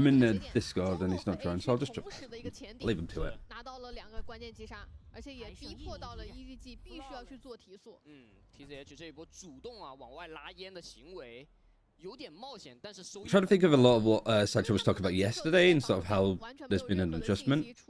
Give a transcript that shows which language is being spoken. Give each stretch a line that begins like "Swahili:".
English: I'm in the Discord and he's not trying, so I'll just leave him to it.
Chinese: 拿到了2个关键击杀，而且也逼迫到了 EDG 必须要去做提速。 TCH 这一波主动啊往外拉烟的行为。
English: I'm trying to think of a lot of what Sacha was talking about yesterday and sort of how there's been an adjustment.